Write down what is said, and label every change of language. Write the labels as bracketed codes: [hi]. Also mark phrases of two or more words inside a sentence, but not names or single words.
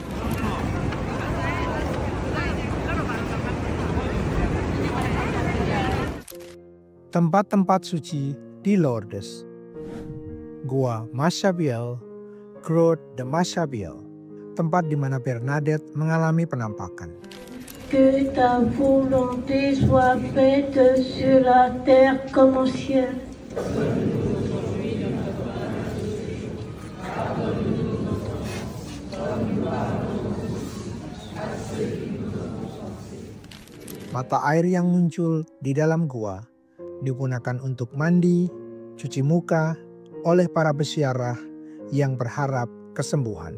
[id] Tempat-tempat suci di Lourdes: Gua Mashabelle, [fr] Grotte de Mashabelle, [id] tempat di mana Bernadette mengalami penampakan. [fr] Que ta volonté soit faite sur la terre comme au ciel. [id] Mata air yang muncul di dalam gua digunakan untuk mandi, cuci muka oleh para peziarah yang berharap kesembuhan.